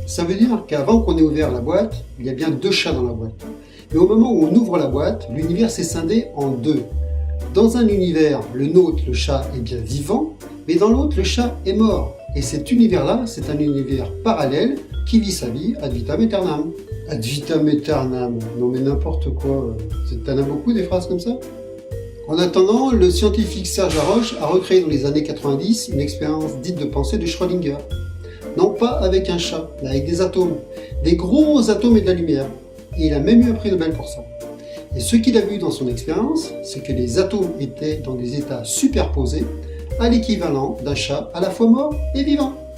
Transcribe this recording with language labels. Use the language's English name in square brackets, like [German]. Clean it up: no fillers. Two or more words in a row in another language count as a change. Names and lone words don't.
[French] Ça veut dire qu'avant qu'on ait ouvert la boîte, il y a bien deux chats dans la boîte. Mais au moment où on ouvre la boîte, l'univers s'est scindé en deux. Dans un univers, le nôtre, le chat, est bien vivant, mais dans l'autre, le chat est mort. Et cet univers-là, c'est un univers parallèle qui vit sa vie [Latin] ad vitam aeternam. Ad vitam aeternam, [French] non mais n'importe quoi. T'en as beaucoup des phrases comme ça? En attendant, le scientifique Serge Haroche a recréé dans les années 90 une expérience dite de pensée de Schrödinger. Non pas avec un chat, mais avec des atomes. Des gros atomes et de la lumière. Et il a même eu un prix Nobel pour ça. Et ce qu'il a vu dans son expérience, c'est que les atomes étaient dans des états superposés, à l'équivalent d'un chat à la fois mort et vivant.